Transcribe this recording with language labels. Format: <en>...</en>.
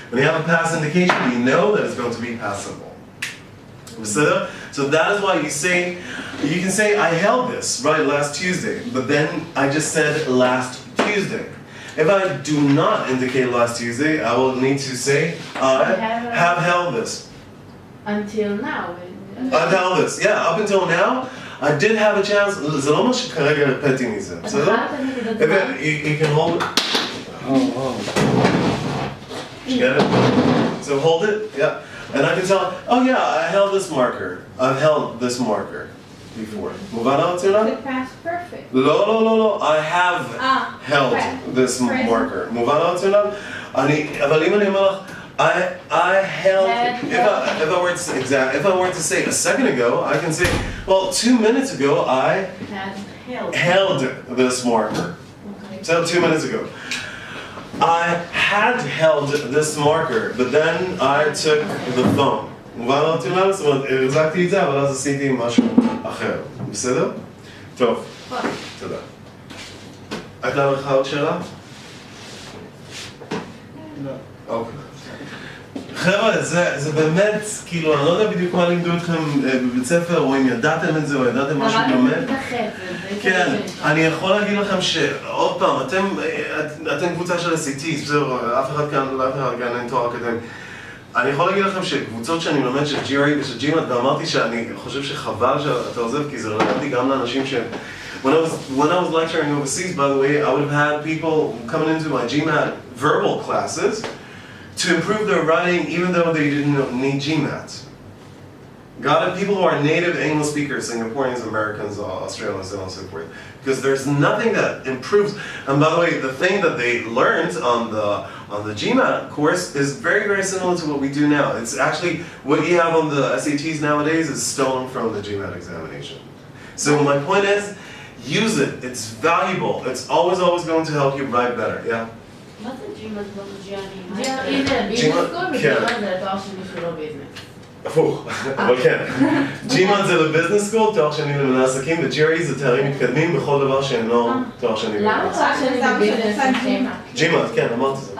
<en>When you have a past indication, you know that it's going to be past simple. So that is why you can say, I held this, right, last Tuesday, but then I just said last Tuesday. If I do not indicate last Tuesday, I will need to say I have held this. Until now. I've held this. Yeah, up until now, I did have a chance.</en> <he>זה לא מה שכרגע הרפאתי מזה, בסדר?</he> <en>You can hold it. You get it? So hold it, yeah. And I can tell, oh yeah, I held this marker. I've held this marker before.</en> <he>מובן הרציונל? זה past perfect. לא,</he> <en>I have held this marker.</en> <he>מובן הרציונל? אבל אם אני אומר לך,</he> <en>I held, if I were to say a second ago, I can say, well, 2 minutes ago, I held this marker. So 2 minutes ago. I had held this marker, but then I took the phone.</en> <he>מובן הרציונל? זאת אומרת, החזקתי את זה, אבל אז עשיתי משהו אחר. בסדר? טוב. תודה. הייתה לך עוד שאלה? לא. אוקיי. חבר'ה, זה באמת, כאילו, אני לא יודע בדיוק מה לימדו אתכם בבית ספר, או אם ידעתם את זה, או ידעתם משהו דומה. כן, אני יכול להגיד לכם שעוד פעם, אתם קבוצה של SATs, בסדר, אף אחד כאן אין תואר אקדמי. אני יכול להגיד לכם שקבוצות שאני מלמד של GRE ושל GMAT, ואמרתי שאני חושב שחבל שאתה עוזב, כי זה רלוונטי גם לאנשים שהם...</he> <en>When I was lecturing overseas, by the way, I would have had people coming into my GMAT verbal classes to improve their writing even though they didn't need GMAT. Got it? People who are native English speakers, Singaporeans, Americans, Australians, and so forth. Because there's nothing that improves. And by the way, the thing that they learned on the GMAT course is very, very similar to what we do now. It's actually, what you have on the SATs nowadays is stolen from the GMAT examination. So my point is, use it. It's valuable. It's always going to help you write better. Yeah?</en> <he>מה זה ג'ימאט לא GRE? GRE זה ביזנס סקול וגימאט זה לתואר שני שהוא לא ביזנס. הפוך, אבל כן. GMAT זה לביזנס סקול, תואר שני למנהל עסקים, ו-GRE זה תארים מתקדמים בכל דבר שאינו תואר שני למנהל עסקים. למה תואר שני בביזנס? GMAT, כן, אמרתי את זה.</he>